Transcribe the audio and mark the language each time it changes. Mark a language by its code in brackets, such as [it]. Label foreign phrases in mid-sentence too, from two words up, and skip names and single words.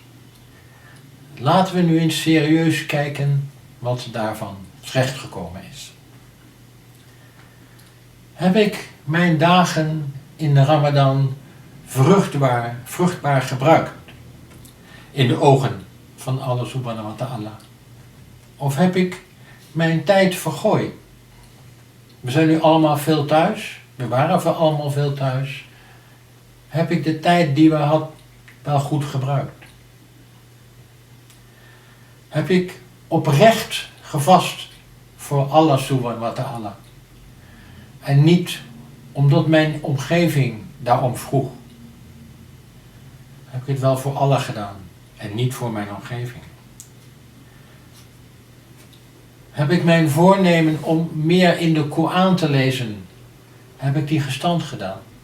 [nl] Laten we nu eens serieus kijken wat daarvan terechtgekomen is. Heb ik mijn dagen in de Ramadan vruchtbaar gebruikt in de ogen van Allah [ar] سبحانه وتعالى? [nl] Of heb ik mijn tijd vergooid? We zijn nu allemaal veel thuis. We waren allemaal veel thuis. Heb ik de tijd die we hadden wel goed gebruikt? Heb ik oprecht gevast voor Allah [ar] سبحانه وتعالى? [nl] En niet omdat mijn omgeving daarom vroeg. Heb ik het wel voor Allah gedaan en niet voor mijn omgeving? Heb ik mijn voornemen om meer in de Koran te lezen, heb ik die gestand gedaan?